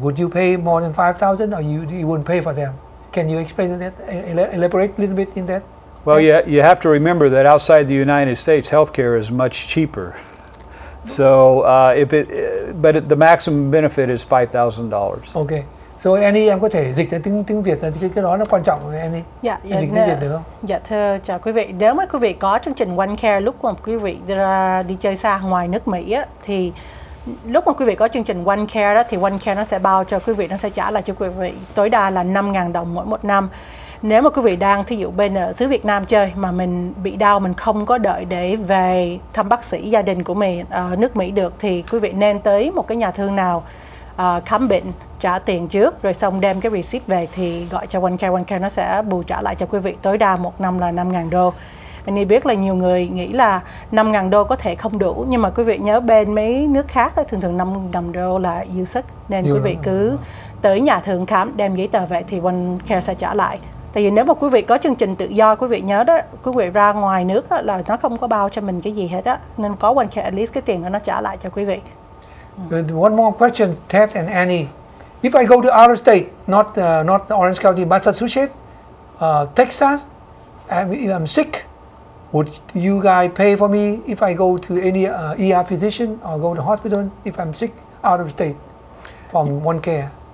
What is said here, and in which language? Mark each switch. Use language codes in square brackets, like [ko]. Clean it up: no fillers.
[en] Would you pay more than 5,000, or you wouldn't pay for them? Can you explain that? Elaborate a little bit in that? Well, you have to remember that outside the United States, healthcare is much cheaper. So but the maximum benefit is $5,000. Okay. [vi] So Annie, em có thể dịch ra tiếng Việt là cái đó nó quan trọng rồi Annie. Dạ, em dịch tiếng Việt được không? Dạ thưa chào quý vị. Nếu mà quý vị có chương trình One Care lúc mà quý vị đi chơi xa ngoài nước Mỹ á, thì lúc mà quý vị có chương trình One Care đó, thì One Care nó sẽ bao cho quý vị, nó sẽ trả lại cho quý vị tối đa là 5.000 đồng mỗi một năm. Nếu mà quý vị đang thí dụ bên ở xứ Việt Nam chơi mà mình bị đau, mình không có đợi để về thăm bác sĩ gia đình của mình ở nước Mỹ được, thì quý vị nên tới một cái nhà thương nào khám bệnh, trả tiền trước rồi xong đem cái receipt về thì gọi cho One Care nó sẽ bù trả lại cho quý vị tối đa một năm là 5.000 đô. Anh biết là nhiều người nghĩ là 5.000 đô có thể không đủ, nhưng mà quý vị nhớ bên mấy nước khác đó, thường 5.000 đô là dư sức, nên quý vị cứ tới nhà thương khám đem giấy tờ về thì One Care sẽ trả lại. Tại vì nếu mà quý vị có chương trình tự do, quý vị nhớ đó, quý vị ra ngoài nước đó, là nó không có bao cho mình cái gì hết á, nên có One Care at least cái tiền đó nó trả lại cho quý vị. [en] One more question, Ted and Annie. If I go to out of state, not Orange County, Massachusetts, Texas, I'm sick, would you guys pay for me if I go to any ER physician or go to hospital if I'm sick out of state from One Care?